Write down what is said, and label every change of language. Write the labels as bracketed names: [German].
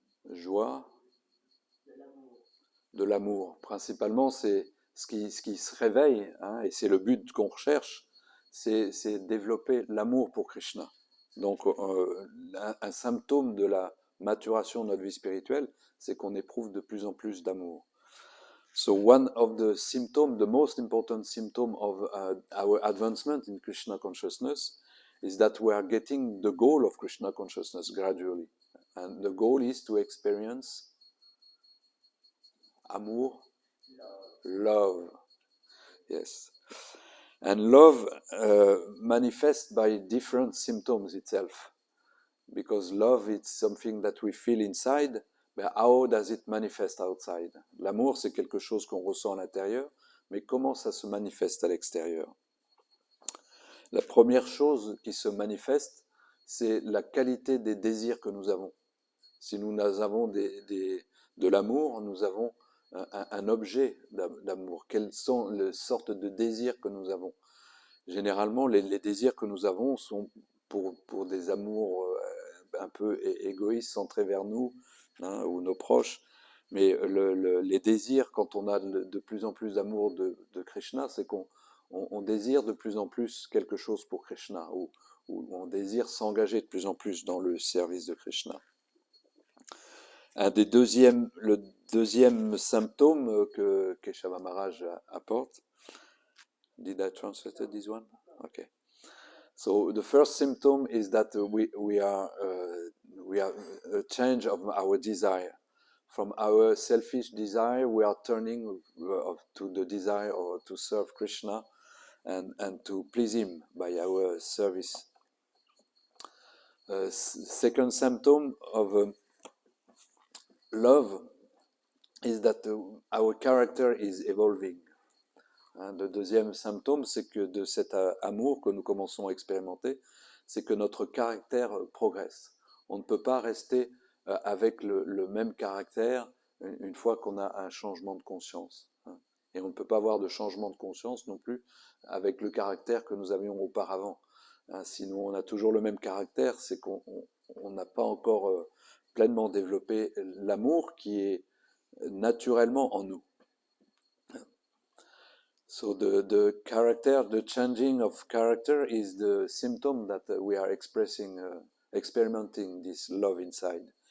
[French] Joie, de l'amour. Principalement, c'est ce qui se réveille, et c'est le but qu'on recherche, c'est développer l'amour pour Krishna. Donc, un symptôme de la maturation de notre vie spirituelle, c'est qu'on éprouve de plus en plus d'amour. [English] So one of the symptoms, the most important symptom of our advancement in Krishna consciousness is that we are getting the goal of Krishna consciousness gradually. And the goal is to experience amour, love. Yes. And love manifests by different symptoms itself. Because love is something that we feel inside, but how does it manifest outside? [French] L'amour, c'est quelque chose qu'on ressent à l'intérieur, mais comment ça se manifeste à l'extérieur? La première chose qui se manifeste, c'est la qualité des désirs que nous avons. Si nous avons de l'amour, nous avons un objet d'amour. Quelles sont les sortes de désirs que nous avons? Généralement, les désirs que nous avons sont pour des amours un peu égoïstes, centrés vers nous, hein, ou nos proches. Mais les désirs, quand on a de plus en plus d'amour de Krishna, c'est qu'on désire de plus en plus quelque chose pour Krishna, ou on désire s'engager de plus en plus dans le service de Krishna. Le deuxième symptôme que Keshava Maharaj apporte. [English] Did I translate this one? Okay. So the first symptom is that we have a change of our desire. From our selfish desire, we are turning to the desire to serve Krishna and to please Him by our service. Second symptom of love is that our character is evolving. [French] Le deuxième symptôme, c'est que de cet amour que nous commençons à expérimenter, c'est que notre caractère progresse. On ne peut pas rester avec le même caractère une fois qu'on a un changement de conscience. Et on ne peut pas avoir de changement de conscience non plus avec le caractère que nous avions auparavant. Sinon, on a toujours le même caractère, c'est qu'on n'a pas encore pleinement développé l'amour qui est naturellement en nous. [English] So the character, the changing of character is the symptom that we are experimenting this love inside.